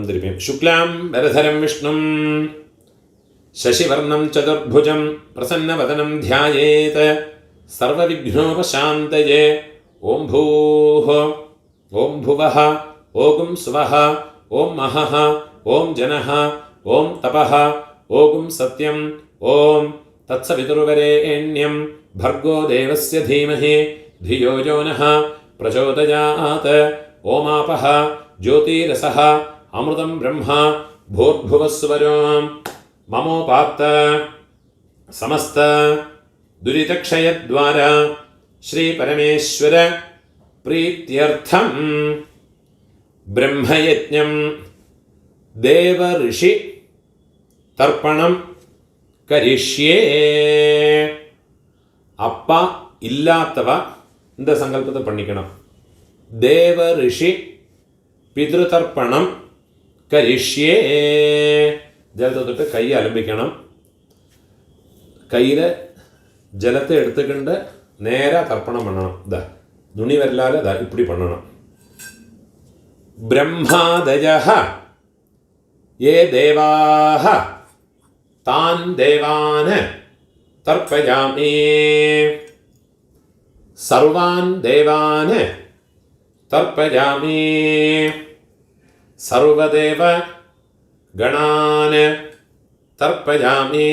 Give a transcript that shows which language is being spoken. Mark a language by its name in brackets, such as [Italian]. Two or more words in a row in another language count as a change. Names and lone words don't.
[Sanskrit] तिरुप्पियुं शुक्लां वरधरं विष्णुं शशिवर्णं चतुर्भुजं प्रसन्नवदनं ध्यायेत् सर्वविघ्नोपशान्तये. ॐ भूः ॐ भुवः ॐ स्वः ॐ महः ॐ जनः ॐ तपः ॐ सत्यं ॐ तत्सवितुर्वरेण्यं भर्गो देवस्य धीमहि धियो यो नः प्रचोदयात् ओमापः ज्योतिरसः अमृतं ब्रह्म भूर्भुवस्वरं ममोपात्त समस्त दुरितक्षयद्वारा श्रीपरमेश्वर प्रीत्यर्थं ब्रह्मयज्ञं देवऋषि तर्पणं करिष्ये. [Tamil] அப்பா இல்லாதவ இந்த சங்கல்பத்தை பண்ணிக்கணும். [Sanskrit] देव ऋषि पितृतर्पणं करिष्ये. [Tamil] ஜலத்தை தொட்டு கையை அலம்பிக்கணும். கையில் ஜலத்தை எடுத்துக்கிண்டு நேராக தர்ப்பணம் பண்ணணும். நுனி வரலால இப்படி பண்ணணும். [Sanskrit] பிரம்மாதயः ये देवाः तान् देवान् तर्पयामि. सर्वान् देवान् तर्पयामि. सर्वदेव गणान् तर्पयामि.